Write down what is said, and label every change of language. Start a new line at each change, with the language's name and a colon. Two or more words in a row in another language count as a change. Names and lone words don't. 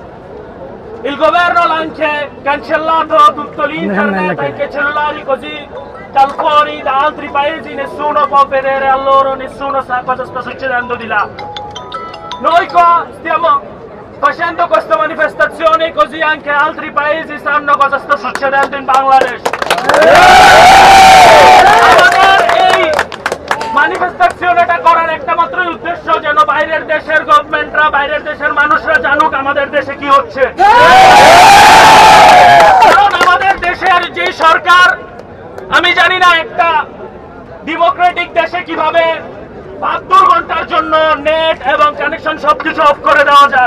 Italian: Il governo ha anche cancellato tutto l'internet, anche i cellulari, così dal fuori, da altri paesi, nessuno può vedere a loro, nessuno sa cosa sta succedendo di là. Noi qua stiamo facendo questa manifestazione così anche altri paesi sanno cosa sta succedendo in Bangladesh.
Bangla: manifestationটা করার একটা মাত্র উদ্দেশ্য যেন বাইরের দেশের গভর্নমেন্টরা বাইরের দেশের মানুষরা জানুক আমাদের দেশে কি হচ্ছে। কারণ আমাদের দেশের যে সরকার, আমি জানি না একটা ডেমোক্রেটিক দেশে কিভাবে 72 ঘন্টার জন্য নেট এবং কানেকশন সবকিছু অফ করে দেওয়া যায়।